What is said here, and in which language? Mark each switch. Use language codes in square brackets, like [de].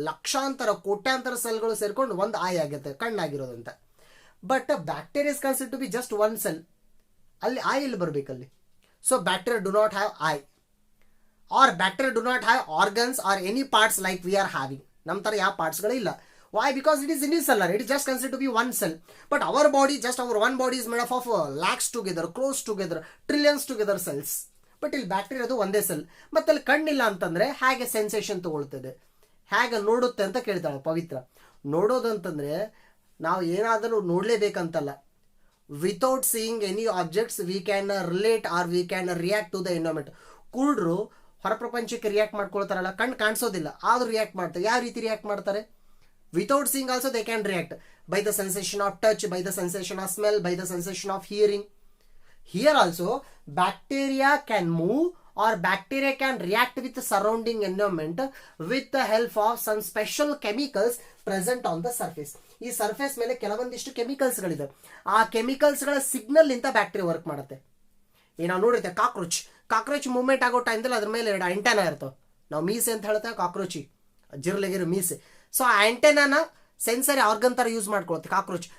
[kn] ಲಕ್ಷಾಂತರ ಕೋಟ್ಯಾಂತರ ಸೆಲ್ಗಳು ಸೇರ್ಕೊಂಡು ಒಂದು ಐ ಆಗುತ್ತೆ, ಕಣ್ಣಾಗಿರೋದಂತ. [en] But bacteria is considered to be just one cell. [kn] ಅಲ್ಲಿ ಐ ಇಲ್ಲಿ ಬರಬೇಕಲ್ಲಿ. [en] So bacteria do not have eye, or bacteria do not have organs or any parts like we are having. [kn] ನಮ್ಮ ಥರ ಯಾವ ಪಾರ್ಟ್ಸ್ಗಳು ಇಲ್ಲ. [en] Why? Because it is unicellular. It is just considered to be one cell. But our one body is made up of lakhs together, crores together, trillions together cells. [kn] But ಇಲ್ಲಿ ಬ್ಯಾಕ್ಟೀರಿಯಾದು ಒಂದೇ cell. ಮತ್ತೆ ಅಲ್ಲಿ ಕಣ್ಣಿಲ್ಲ ಅಂತಂದ್ರೆ ಹೇಗೆ ಸೆನ್ಸೇಷನ್ ತಗೊಳ್ತದೆ, ಹೇಗೆ ನೋಡುತ್ತೆ ಅಂತ ಕೇಳ್ತಾಳೆ ಪವಿತ್ರ. ನೋಡೋದು ಅಂತಂದ್ರೆ ನಾವು ಏನಾದರೂ ನೋಡಲೇಬೇಕಂತಲ್ಲ. [en] Without seeing any objects we can relate or we can react to the environment. [kn] ಕುರುಡ್ರು ಹೊರ ಪ್ರಪಂಚಕ್ಕೆ ರಿಯಾಕ್ಟ್ ಮಾಡ್ಕೊಳ್ತಾರಲ್ಲ, ಕಣ್ಣು ಕಾಣಿಸೋದಿಲ್ಲ ಆದರೂ ರಿಯಾಕ್ಟ್ ಮಾಡ್ತಾರೆ. ಯಾವ ರೀತಿ ರಿಯಾಕ್ಟ್ ಮಾಡ್ತಾರೆ? [en] Without seeing also they can react by the sensation of touch, by the sensation of smell, by the sensation of hearing. Here also bacteria can move or bacteria can react with the surrounding environment with the help of some special chemicals present on the surface. [kn] ಈ surface ಮೇಲೆ ಕೆಲವೊಂದಿಷ್ಟು chemicals ಗಳಿದೆ. ಆ chemicals ಗಳ signal ಇಂದ bacteria work ಮಾಡುತ್ತೆ. ಈಗ ನಾವು ನೋಡಿರ್ತೇವೆ ಕಾಕ್ರೋಚ್ ಮೂವ್ಮೆಂಟ್ ಆಗೋ ಟೈಮ್ದಲ್ಲಿ ಅದ್ರ ಮೇಲೆ 2 ಆಂಟೆನಾ ಇರ್ತವೆ. ನಾವು ಮೀಸೆ ಅಂತ ಹೇಳ್ತೇವೆ, ಕಾಕ್ರೋಚಿ ಜಿರ್ಲೆಗಿರೋ ಮೀಸೆ. ಸೊ ಆ ಆಂಟೆನಾನ ಸೆನ್ಸರಿ ಆರ್ಗನ್ ಥರ ಯೂಸ್ ಮಾಡ್ಕೊಳುತ್ತೆ ಕಾಕ್ರೋಚ್.